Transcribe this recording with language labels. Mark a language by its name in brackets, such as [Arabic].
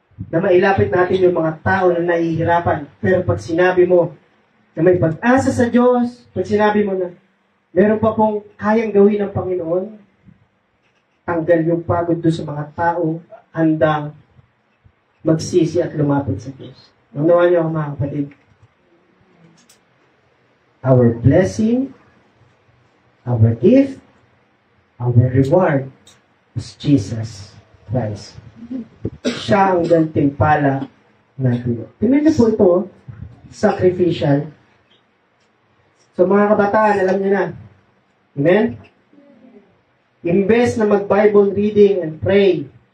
[Filipino] Na mailapit natin yung mga tao na nahihirapan. Pero pag sinabi mo na may pag-asa sa Diyos, pag sinabi mo na meron pa pong kayang gawin ng Panginoon, tanggal yung pagod doon sa mga tao, handang magsisi at lumapit sa Diyos. Naunawaan niyo ako mga kapatid. [English] Our blessing, our gift, our reward is Jesus Christ. [Filipino] Siya ang gantimpala natin. Tingnan niyo po ito, sacrificial. So mga kabataan, alam niyo na. Amen? Imbes na mag-Bible reading and pray.